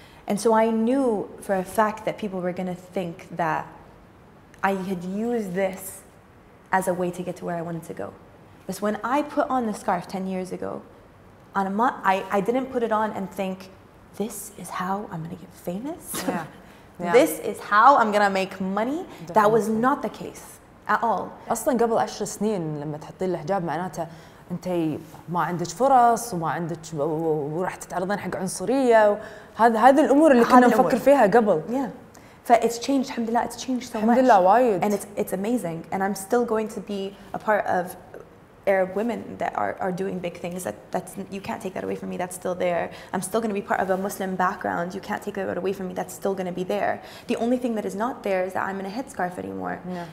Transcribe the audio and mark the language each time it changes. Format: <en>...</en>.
<en>And so I knew for a fact that people were going to think that I had used this as a way to get to where I wanted to go. But when I put on the scarf 10 years ago, I didn't put it on and think, this is how I'm going to get famous. Yeah. Yeah. This is how I'm gonna make money. Definitely. That was not the case at all.</en> <ar>اصلا قبل 10 سنين لما تحطين الحجاب معناته انت ما عندك فرص وما عندك وراح تتعرضين حق عنصريه، هذه الامور اللي كنا نفكر فيها قبل.</ar> <en>Yeah. It's changed.</en> <ar>الحمد لله,</ar> <en>it's changed so much.</en> <ar>الحمد لله وايد.</ar> <en>And it's amazing. And I'm still going to be a part of Arab women that are doing big things. That's you can't take that away from me. That's still there. I'm still going to be part of a Muslim background. You can't take that away from me. That's still going to be there. The only thing that is not there is that I'm in a headscarf anymore. Yeah.</en>